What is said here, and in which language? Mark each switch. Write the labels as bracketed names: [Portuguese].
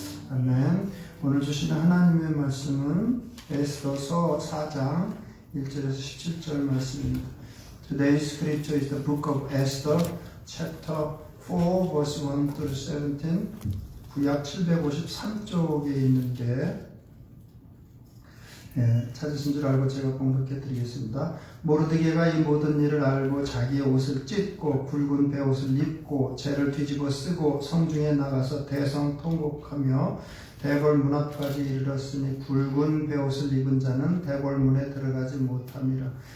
[Korean] 아멘. 오늘 주시는 하나님의 말씀은 에스더서 4장 1절에서 17절 말씀입니다. [English] Today's scripture is the book of Esther, chapter 4, verse 1 through 17. [Korean] 구약 753쪽에 있는데 찾으신 줄 알고 제가 공독해 드리겠습니다. 모르드게가 이 모든 일을 알고 자기의 옷을 찢고 굵은 베옷을 입고 재를 뒤집어 쓰고 성중에 나가서 대성통곡하며 대궐 문 앞까지 이르렀으니 굵은 베옷을 입은 자는 대궐 문에 들어가지 못함이라.